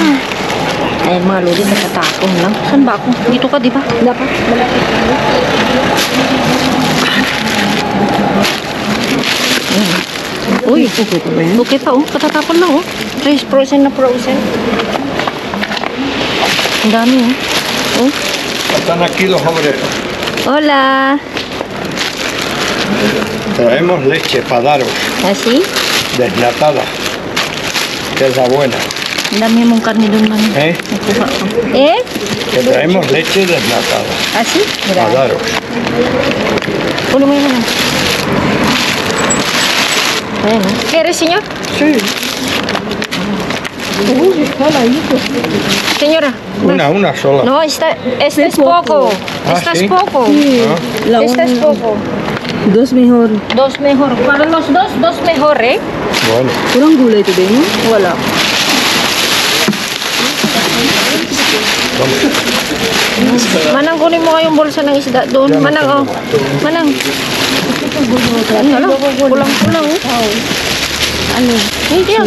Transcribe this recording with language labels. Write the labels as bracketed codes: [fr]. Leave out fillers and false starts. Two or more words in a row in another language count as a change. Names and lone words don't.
[tl] Ay, mga Lodi, nagtatapon lang. Saan ba ako? Dito ka, di ba? Dapat. Malapit tayo. Uy, Okay pa ba yan? okay pa, oh. Katatapon lang, oh. Fresh, frozen na frozen. Ang dami, oh. Oh. [es] Están aquí los obreros. Hola. Traemos leche para daros, Así? desnatada. Que es la buena. [tl] Ang dami mong karne doon man. ¿Eh? Nakuha ko. [es] Que traemos leche desnatada Así? para daros. [tl] Puno mo yun naman. Ayan, [es] oh. ¿Quieres, señor? Sí. Señora. Una sola. No, este es poco. Ah, Este es ¿sí? poco. Ah, La Este es una- poco. Dos mejor. Dos mejor. Para los dos mejor, ¿eh? bueno. [tl] Kurang gulay ito din, no? Wala. Manang, kunin mo kayong bulsa ng isda doon. Manang, oh. Manang. Ano lang? Kulang-kulang, oh. Ano? Hindi yan.